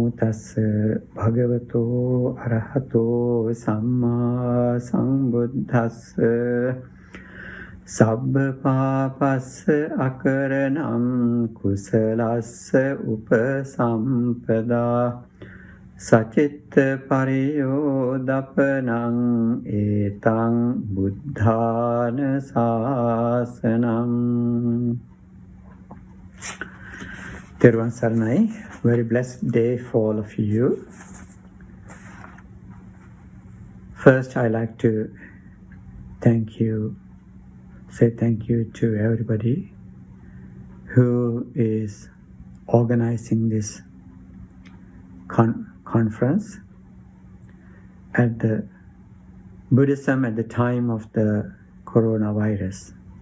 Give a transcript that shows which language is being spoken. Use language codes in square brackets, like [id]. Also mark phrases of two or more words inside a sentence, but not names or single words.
[pi] tassa bhagavato arahato samma sambuddhassa sabba papassa akaranam kusalassa upasampada sacitta pariyodapanang etang buddhana sasanam. [si] Therwan Saranai, [en] very blessed day for all of you. First, I like to say thank you to everybody who is organizing this conference at the Buddhism at the time of the coronavirus.